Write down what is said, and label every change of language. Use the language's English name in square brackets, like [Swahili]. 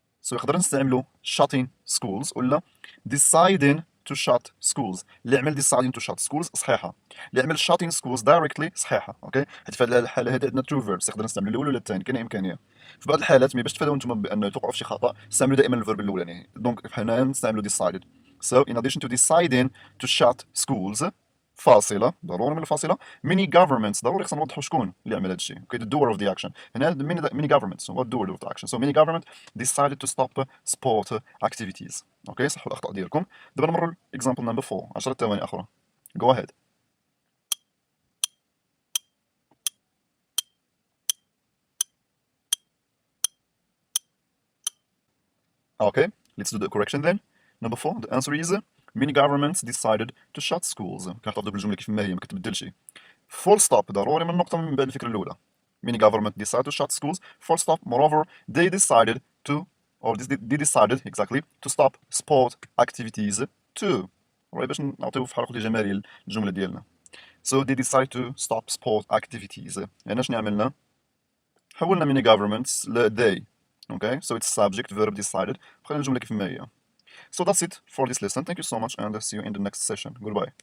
[Arabic] so يقدر نستعملو shutting schools ولا deciding to shut schools. اللي عمل deciding to shut schools صحيحة، اللي عمل shutting schools directly صحيحة. اوكي حيت في هذه الحالة هذه عندنا two verbs يقدر نستعملو الأول ولا الثاني، كاينة إمكانية. في بعض الحالات باش تفاداو نتوما بأن توقعوا في شي خطأ استعملوا دائما الفيرب الأولاني، دونك حنا نستعملو decided. [English] so in addition to deciding to shut schools [Arabic] فاصلة ضروري من الفاصلة many governments ضروري خصنا نوضحوا شكون اللي عمل هذا الشيء. [English] Okay the doer of the action هنا many governments هو doer of the action. so many government decided to stop sport activities. [Arabic] اوكي صحوا الأخطاء ديالكم. دابا نمروا [English] example number 4 [Arabic] 10 ثواني أخرى. [English] go ahead. okay let's do the correction then. number 4 the answer is many governments decided to shut schools. [Arabic] كنحتفظوا بالجملة كيف ما هي ما كتبدلش. full stop ضروري من النقطة من بعد الفكرة الأولى. [English] many government decided to shut schools full stop moreover they decided to or they decided exactly to stop sport activities too. [Arabic] باش نعطيو في حركة جمالية الجملة ديالنا. [English] so they decided to stop sport activities. [Arabic] هنا شنو عملنا؟ حولنا [English] many governments [Arabic] ل they. [English] okay so it's subject verb decided بقينا الجملة كيف ما هي. so that's it for this lesson. thank you so much and see you in the next session. goodbye.